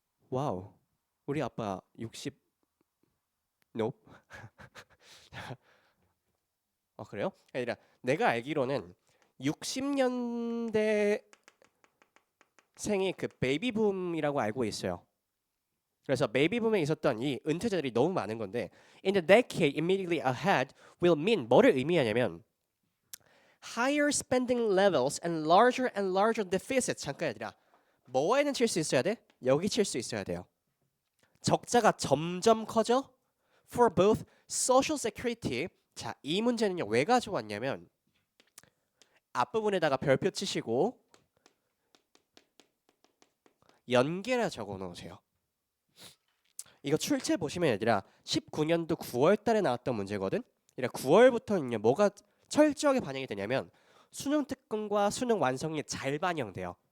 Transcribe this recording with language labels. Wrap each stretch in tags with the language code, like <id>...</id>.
<ko>와우. 우리 아빠 60</ko> <en>nope.</en> <ko>그래요? 아니라 내가 알기로는 60년대 생이 그 베이비붐이라고 알고 있어요. 그래서 베이비붐에 있었던 이 은퇴자들이 너무 많은 건데</ko> <en>in the decade immediately ahead will mean</en> <ko>뭐를 의미하냐면</ko> <en>higher spending levels and larger deficits.</en> <ko>잠깐 얘들아 뭐에는 칠 수 있어야 돼? 여기 칠 수 있어야 돼요. 적자가 점점 커져</ko> <en>for both social security.</en> <ko>자, 이 문제는요 왜 가져왔냐면 앞부분에다가 별표 치시고 연계라 적어 놓으세요. 이거 출제 보시면 얘들아 19년도 9월 달에 나왔던 문제거든. 그러니까 9월부터는요 뭐가 철저하게 반영이 되냐면 수능 특근과 수능 완성이 잘 반영돼요.</ko>